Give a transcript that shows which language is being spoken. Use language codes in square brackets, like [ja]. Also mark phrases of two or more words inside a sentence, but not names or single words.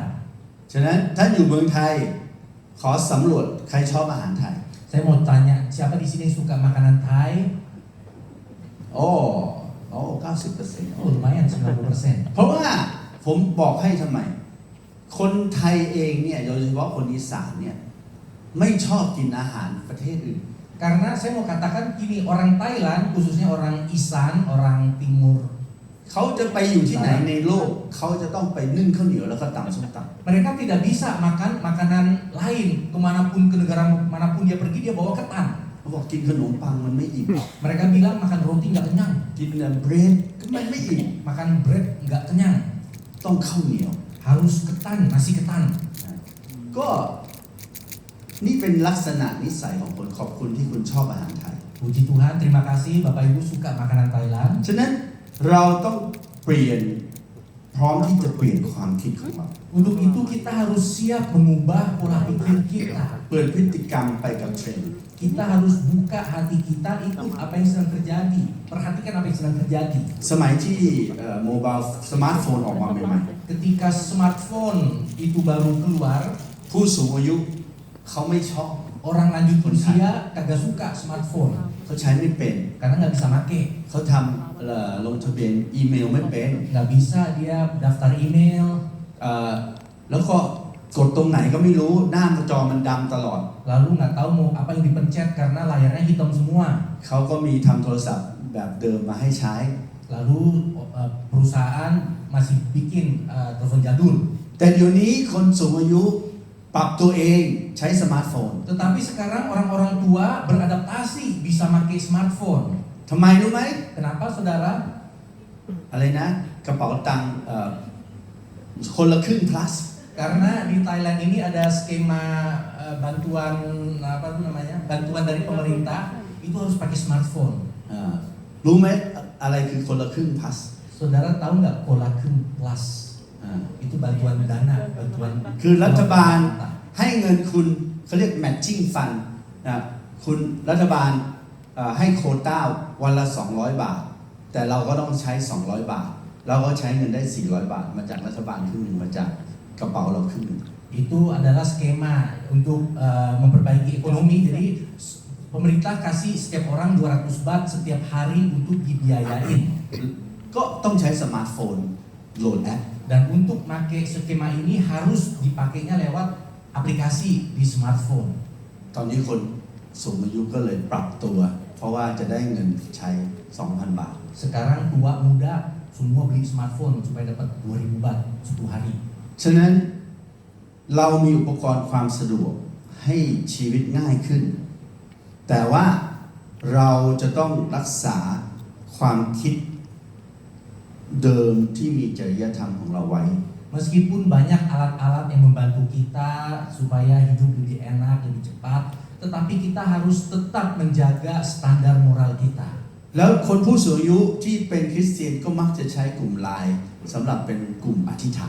[th] ฉะนั้นท่านอยู่เมืองไทยขอสำรวจใครชอบอาหารไทย [id] Saya mau tanya siapa di sini yang suka makanan Thai? [th] โอ้90% [id] Oh lumayan 90%. [th] เพราะว่าผมบอกให้ทำไม คนไทยเองเนี่ยโดยเฉพาะคนอีสานเนี่ยไม่ชอบกินอาหารประเทศอื่น [id] Karena saya mau katakan gini, orang Thailand khususnya orang Isan, orang Timur, [th] เขาจะไปอยู่ที่ไหนในโลกเขาจะต้องไปนึ่งข้าวเหนียวแล้วก็ตำส้มตำ [id] mereka tidak bisa makan makanan lain kemanapun ke negara manapun dia pergi dia bawa ketan. [th] เขาบอกกินขนมปังมันไม่อิ่ม [id] Mereka bilang makan roti nggak kenyang, [th] กินเบรดก็มันไม่อิ่ม [id] makan bread nggak kenyang, [th] ต้องข้าวเหนียว [id] harus ketan, nasi ketan. [th] ก็นี่เป็นลักษณะนิสัยของคนขอบคุณที่คุณชอบอาหารไทย [id] Puji Tuhan, terima kasih Bapak Ibu suka makanan Thailand. [th] ฉะนั้นเราต้องเปลี่ยนพร้อมที่จะเปลี่ยนความคิดของเรา [id] Untuk itu kita harus siap mengubah pola pikir kita. [th] เปลี่ยนพฤติกรรมไปกับเทรนด์ [id] Kita harus buka hati kita ikut apa yang sedang terjadi. Perhatikan apa yang sedang terjadi. [th] สมัยที่โมบายสมาร์ทโฟนออกมาใหม่ [id] Ketika smartphone itu baru keluar, [th] ๆผู้สูงอายุเขาไม่ชอบ [id] orang lanjut usia kagak suka smartphone [th] เขาใช้ไม่เป็น [id] karena nggak bisa make, [th] เขาทำลงทะเบียนอีเมลไม่เป็น [id] nggak bisa dia daftar email, [th] แล้วก็กดตรงไหนก็ไม่รู้หน้าจอมันดำตลอด [id] lalu nggak tahu mau apa yang dipencet karena layarnya hitam semua. [th] เขาก็มีทำโทรศัพท์แบบเดิมมาให้ใช้ [id] Lalu perusahaan masih bikin telepon jadul. [th] แต่เดี๋ยวนี้คนสูงอายุปรับตัวเองใช้สมาร์ทโฟน [id] Tetapi sekarang orang-orang tua beradaptasi bisa pakai smartphone. [th] ทำไมรู้ไหม [id] Kenapa saudara? [th] อะไรนะกระเป๋าตังค์คนละครึ่ง plus [id] Karena di Thailand ini ada skema bantuan apa itu namanya? Bantuan dari pemerintah itu harus pakai smartphone. [th] รู้ไหมอะไรคือคนละครึ่ง plus [id] Saudara tahu nggak Kolakum Plus? Itu bantuan dana, bantuan. [th] คือรัฐบาลให้เงินคุณเขาเรียก [en] matching fund [th] นะคุณรัฐบาลให้โควต้าวันละ200 บาท แต่เราก็ต้องใช้200 บาท เราก็ใช้เงินได้400 บาท มาจากรัฐบาลครึ่งหนึ่งมาจากกระเป๋าเราครึ่งหนึ่ง [id] Itu adalah skema untuk memperbaiki ekonomi. Jadi pemerintah kasih setiap orang 200 baht setiap hari untuk dibiayain. [th] ก็ต้องใช้สมาร์ทโฟนโหลดแอป [id] Dan untuk pakai skema ini harus dipakainya lewat aplikasi di smartphone. [th] ตอนนี้คนสูงอายุก็เลยปรับตัว เพราะว่าจะได้เงินใช้ 2,000 บาท [id] Sekarang tua muda semua beli smartphone supaya dapat 2.000 baht 10 hari. [th] ฉะนั้นเรามีอุปกรณ์ความสะดวกให้ชีวิตง่ายขึ้น แต่ว่าเราจะต้องรักษาความคิดเดิมที่มีจริยธรรมของเราไว้ [id] Meskipun banyak alat-alat yang membantu kita supaya hidup lebih enak, lebih cepat, tetapi kita harus tetap menjaga standar moral kita. [th] แล้วคนผู้สูงอายุที่เป็นคริสเตียนก็มักจะใช้กลุ่มไลน์สำหรับเป็นกลุ่มอธิษฐาน